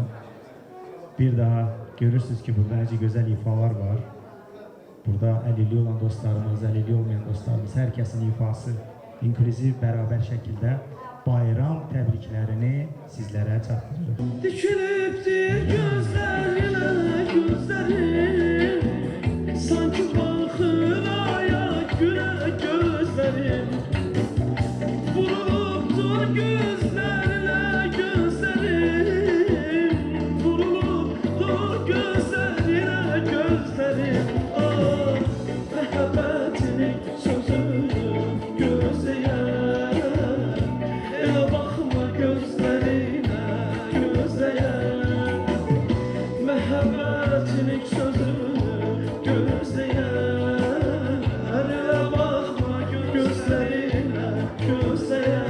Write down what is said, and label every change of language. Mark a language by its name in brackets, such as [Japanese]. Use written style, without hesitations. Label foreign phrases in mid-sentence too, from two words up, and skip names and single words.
[Azerbaijani] Bir daha görürsünüz ki, burada necə gözəl ifalar var. Burada əlilliyi olan dostlarımız, əlilliyi olmayan dostlarımız, hər kəsin ifası inklüziv, bərabər şəkildə bayram təbriklərini sizlərə çatdırırıq. [Turkish] Dikilibdir gözlerine gözlerim, sanki bakır aya güle gözlerim. Vurulubdur gözlerine gözlerim, vurulubdur gözlerine gözlerim. Ah, [Azerbaijani] məhəbbətini sözünü gözləyər, elə baxma gözlərinə gözləyər. Məhəbbətini sözünü gözləyər, elə baxma gözlərinə gözləyər.